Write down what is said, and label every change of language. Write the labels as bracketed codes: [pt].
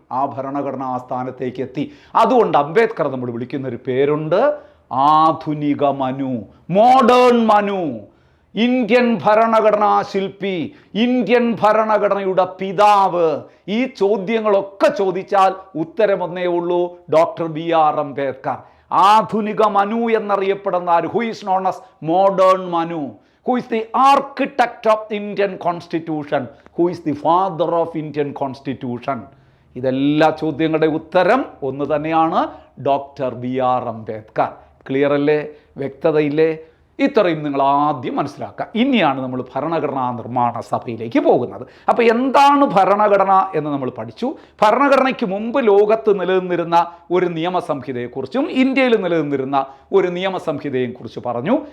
[ml] ആ ഭരണഘടന ആ സ്ഥാനത്തേക്ക് എത്തി. അതുകൊണ്ട് അംബേദ്കർ നമ്മൾ വിളിക്കുന്നൊരു പേരുണ്ട്, ആധുനിക മനു, മോഡേൺ മനു, ഇന്ത്യൻ ഭരണഘടനാ ശില്പി, ഇന്ത്യൻ ഭരണഘടനയുടെ പിതാവ്. ഈ ചോദ്യങ്ങളൊക്കെ ചോദിച്ചാൽ ഉത്തരം ഒന്നേ ഉള്ളൂ, ഡോക്ടർ BR അംബേദ്കർ. ആധുനിക മനു എന്നറിയപ്പെടുന്ന ആര്? [en] Who is known as modern Manu? Who is the architect of Indian Constitution? Who is the father of Indian Constitution? [ml] ഇതെല്ലാ ചോദ്യങ്ങളുടെ ഉത്തരം ഒന്ന് തന്നെയാണ്, ഡോക്ടർ BR അംബേദ്കർ. ക്ലിയർ അല്ലേ? വ്യക്തതയില്ലേ? ഇത്രയും നിങ്ങൾ ആദ്യം മനസ്സിലാക്കുക. ഇനിയാണ് നമ്മൾ ഭരണഘടനാ നിർമ്മാണ സഭയിലേക്ക് പോകുന്നത്. അപ്പോൾ എന്താണ് ഭരണഘടന എന്ന് നമ്മൾ പഠിച്ചു. ഭരണഘടനയ്ക്ക് മുമ്പ് ലോകത്ത് നിലനിന്നിരുന്ന ഒരു നിയമസംഹിതയെക്കുറിച്ചും ഇന്ത്യയിൽ നിലനിന്നിരുന്ന ഒരു നിയമസംഹിതയെയും കുറിച്ച് പറഞ്ഞു.